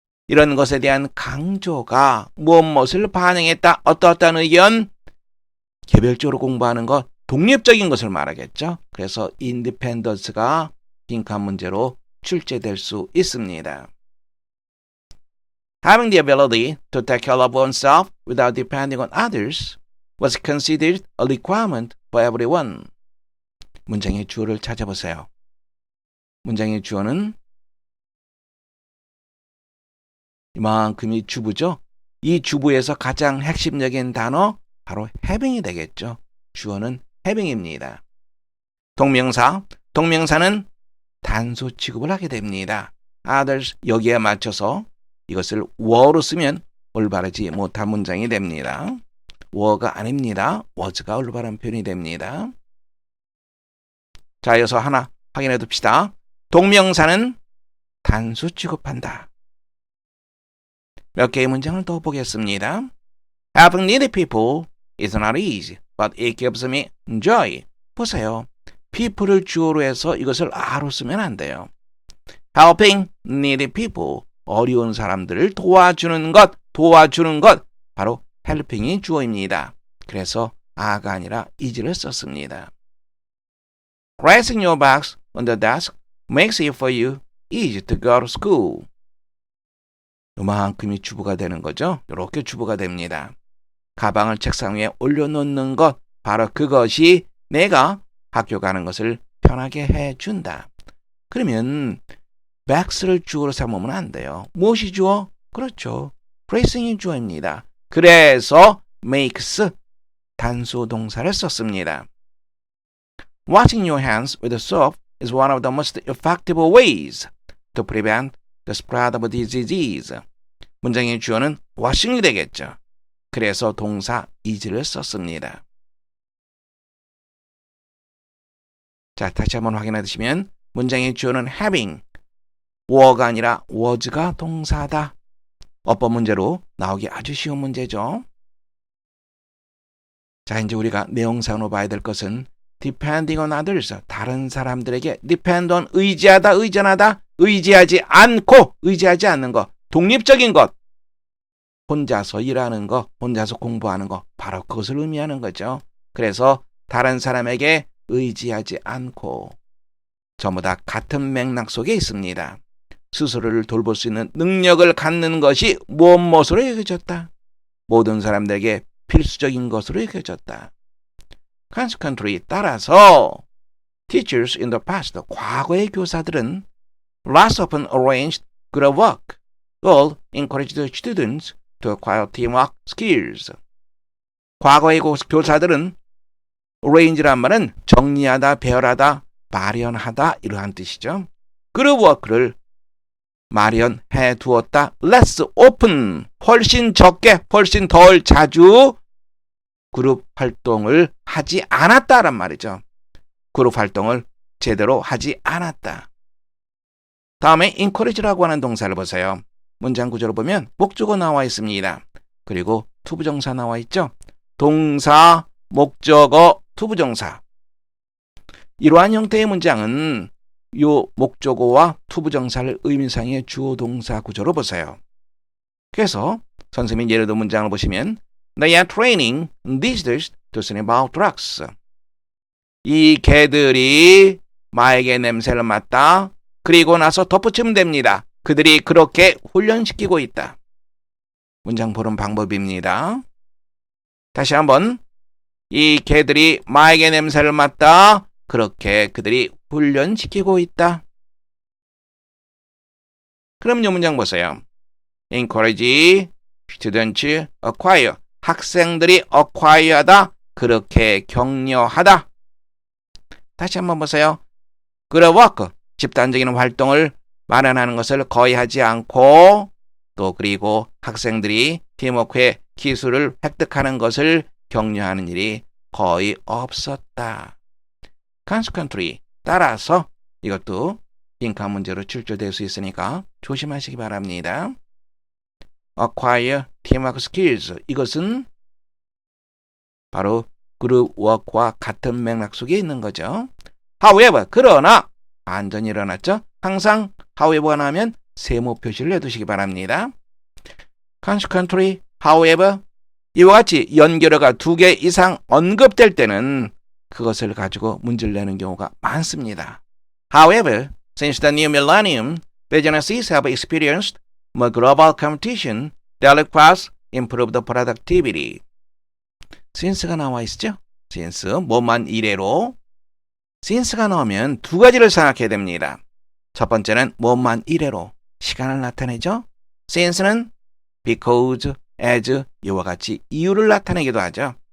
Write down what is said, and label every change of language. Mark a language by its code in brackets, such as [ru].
[ko] 이런 것에 대한 강조가 무엇을 반영했다. 어떠한 의견? 개별적으로 공부하는 것, 독립적인 것을 말하겠죠. 그래서 independence가 빈칸 문제로 출제될 수 있습니다. [en] Having the ability to take care of oneself without depending on others was considered a requirement for everyone. [ko] 문장의 주어를 찾아보세요. 문장의 주어는 이만큼이 주부죠. 이 주부에서 가장 핵심적인 단어 바로 having이 되겠죠. 주어는 having입니다. 동명사, 동명사는 단수 취급을 하게 됩니다. others 여기에 맞춰서 이것을 were로 쓰면 올바르지 못한 문장이 됩니다. were가 아닙니다. was가 올바른 표현이 됩니다. 자, 이어서 하나 확인해 둡시다. 동명사는 단수 취급한다. 몇 개의 문장을 더 보겠습니다. [en] Helping needy people is not easy, but it gives me joy. [ko] 보세요. people을 주어로 해서 이것을 a로 쓰면 안 돼요. [en] Helping needy people, [ko] 어려운 사람들을 도와주는 것, 바로 helping이 주어입니다. 그래서 a가 아니라 is를 썼습니다. [en] Placing your bags on the desk makes it for you easy to go to school. [ko] 요만큼이 주부가 되는 거죠. 이렇게 주부가 됩니다. 가방을 책상 위에 올려놓는 것, 바로 그것이 내가 학교 가는 것을 편하게 해준다. 그러면 bags를 주어로 삼으면 안 돼요. 무엇이 주어? 그렇죠. placing이 주어입니다. 그래서 makes 단수 동사를 썼습니다. [en] Washing your hands with soap is one of the most effective ways to prevent the spread of disease. [ko] 문장의 주어는 washing이 되겠죠. 그래서 동사 is를 썼습니다. 자, 다시 한번 확인해 주시면 문장의 주어는 having, were가 아니라 was가 동사다. 어법 문제로 나오기 아주 쉬운 문제죠. 자, 이제 우리가 내용상으로 봐야 될 것은 [en] depending on others, [ko] 다른 사람들에게 depend on, 의지하다, 의존하다, 의지하지 않고, 의지하지 않는 것, 독립적인 것, 혼자서 일하는 것, 혼자서 공부하는 것, 바로 그것을 의미하는 거죠. 그래서 다른 사람에게 의지하지 않고 전부 다 같은 맥락 속에 있습니다. 스스로를 돌볼 수 있는 능력을 갖는 것이 무엇으로 여겨졌다. 모든 사람들에게 필수적인 것으로 여겨졌다. [en] Consequently, [ko] 따라서 [en] teachers in the past, [ko] 과거의 교사들은 [en] less often arranged group work, will encourage the students to acquire teamwork skills. [ko] 과거의 교사들은 arrange란 말은 정리하다, 배열하다, 마련하다 이러한 뜻이죠. 그룹 워크를 마련해 두었다. [en] less often, [ko] 훨씬 적게, 훨씬 덜 자주 그룹 활동을 하지 않았다란 말이죠. 그룹 활동을 제대로 하지 않았다. 다음에 encourage라고 하는 동사를 보세요. 문장 구조를 보면 목적어 나와 있습니다. 그리고 투부정사 나와 있죠. 동사, 목적어, 투부정사. 이러한 형태의 문장은 이 목적어와 투부정사를 의미상의 주어 동사 구조로 보세요. 그래서 선생님이 예를 들어 문장을 보시면 [en] They are training these dogs to sniff out drugs. [ko] 이 개들이 마에게 냄새를 맡다. 그리고 나서 덧붙이면 됩니다. 그들이 그렇게 훈련시키고 있다. 문장 보는 방법입니다. 다시 한번. 이 개들이 마에게 냄새를 맡다. 그렇게 그들이 훈련시키고 있다. 그럼 이 문장 보세요. [en] Encourage students acquire. [ko] 학생들이 acquire하다. 그렇게 격려하다. 다시 한번 보세요. group work. 집단적인 활동을 마련하는 것을 거의 하지 않고 또 그리고 학생들이 팀워크의 기술을 획득하는 것을 격려하는 일이 거의 없었다. Consequently, 따라서 이것도 빈칸 문제로 출제될 수 있으니까 조심하시기 바랍니다. [en] Acquire teamwork skills. [ko] 이것은 바로 그룹 워크와 같은 맥락 속에 있는 거죠. However, 그러나 반전이 일어났죠. 항상 however가 나오면 세모 표시를 해두시기 바랍니다. Consequently, however, 이와 같이 연결어가 2개 이상 언급될 때는 그것을 가지고 문제를 내는 경우가 많습니다. [en] However, since the new millennium, businesses have experienced more global competition that requires improved productivity. [ko] since가 나와 있죠? since, 뭐만 이래로. since가 나오면 두 가지를 생각해야 됩니다. 첫 번째는 뭐만 이래로 시간을 나타내죠. since는 because, as, 이와 같이 이유를 나타내기도 하죠.